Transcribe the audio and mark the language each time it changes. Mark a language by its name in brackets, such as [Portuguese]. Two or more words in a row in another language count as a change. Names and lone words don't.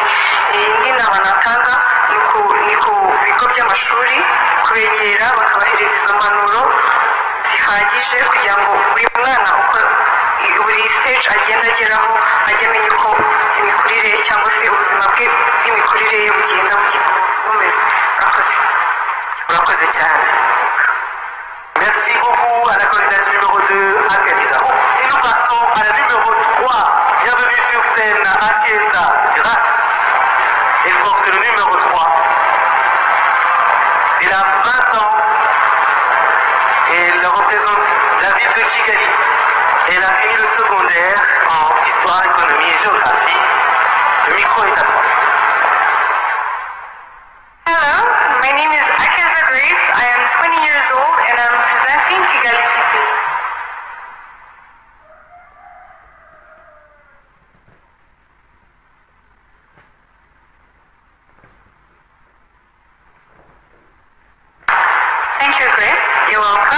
[Kinyarwanda] Indi nama natanga ni ku bigo by'amashuri kubegera bakabahereza izo mpanuro zihagije kugira ngo buri mwana uko buri stage agenda ageraho ajye amenya uko imikurire cyangwa se ubuzima bwe bw'imikurire ye bugenda bumeze. Murakoze cyane. [French] Merci beaucoup à la candidate numéro 2, Akeza. Et nous passons à la numéro 3. Bienvenue sur scène, Akeza Grace. Elle porte le numéro 3. Elle a 20 ans. Elle représente la ville de Kigali. Elle a fini le secondaire en histoire, économie et géographie. Le micro est à toi. [English] Hello, my name is Akeza Grace. I am 20 years old and I'm representing Kigali City. Thank you, Grace. You're welcome.